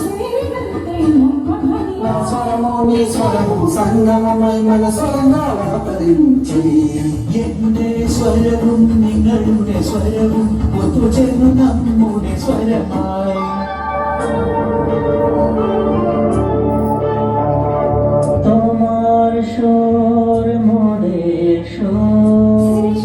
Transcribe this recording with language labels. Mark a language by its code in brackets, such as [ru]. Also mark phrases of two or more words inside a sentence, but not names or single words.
[te] స్వరమోని స్వరము సంగమమై మన స్వరంగావతరించి [ml] എന്റെ സ്വരവും നിങ്ങളുടെ സ്വരവും ഒത്തുചേർന്നു നമ്മുടെ സ്വരമായി [bn] তোমার সুর মোদের সুর